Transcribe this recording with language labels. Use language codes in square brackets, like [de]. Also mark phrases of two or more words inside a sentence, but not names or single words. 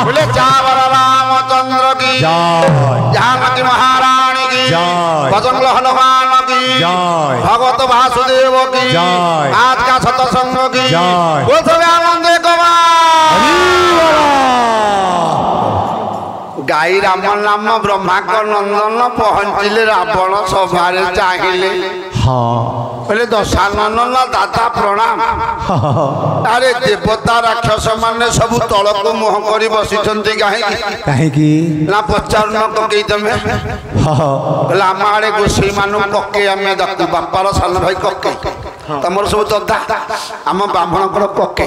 [hi] बोले चावर रामचंद्र की जय जानकी महारानी की जय। भजन हनुमान की जय। भगवत वासुदेव की जय। आज का सत्संग की जय। बोल सब आनंद [or] ଗାଈ ରାମ ନାମ ବ୍ରହ୍ମାଙ୍କ ନନ୍ଦନ ପହଞ୍ଚିଲେ ରାବଣ ସଭାରେ ଚାହିଁଲେ କହିଲେ ଦଶାନନ ଦାଦା ପ୍ରଣାମ। ଆରେ ଦେବତା ରାକ୍ଷସ ମାନେ ସବୁ ତଳକୁ ମୁହଁ କରି ବସିଛନ୍ତି କାହିଁକି ନା ପଚାରୁନ କକେଇ ତମେ କହିଲେ ଆମ ଆଡେ ଗୋସେଇ ମାନଙ୍କୁ କକେଇ ଆମେ ଡାକୁ ବାପାର ସାନ ଭାଇ କକେଇ ତମର ସବୁ ଦଦା ଆମ ବ୍ରାହ୍ମଣଙ୍କର କକେଇ।